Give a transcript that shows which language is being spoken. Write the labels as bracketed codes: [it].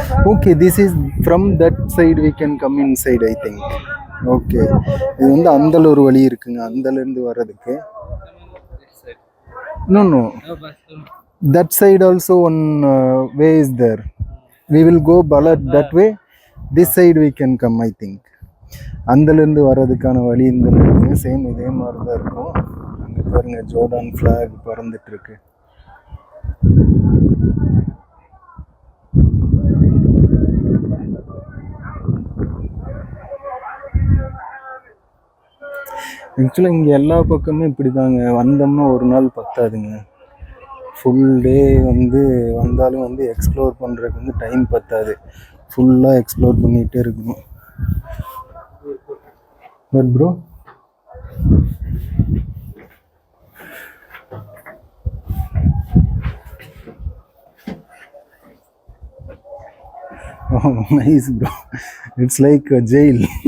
[en] Okay, this is from that side we can come inside, I think. [ta] Okay, இது வந்து அந்தல ஒரு வழி இருக்குங்க, அந்தல இருந்து வர்றதுக்கு. [en] This side. No, no. No, but That side also one way is there. We will go Balat that way. This side we can come, I think. [ta] அந்தல இருந்து வர்றதுக்கான வழி இந்த இருக்குங்க. சேம் இதே மாதிரி தான் இருக்கும். அங்கே பாருங்க ஜோர்டான் ஃபிளாக் பறந்துட்டு இருக்கு. ஆக்சுவலாக இங்கே எல்லா பக்கமும் இப்படி தாங்க. வந்தோம்னா ஒரு நாள் பத்தாதுங்க. ஃபுல் டே வந்து வந்தாலும் வந்து எக்ஸ்ப்ளோர் பண்ணுறதுக்கு வந்து டைம் பத்தாது. ஃபுல்லாக எக்ஸ்ப்ளோர் பண்ணிகிட்டே இருக்கணும். [en] But bro, oh nice bro, it's like a jail.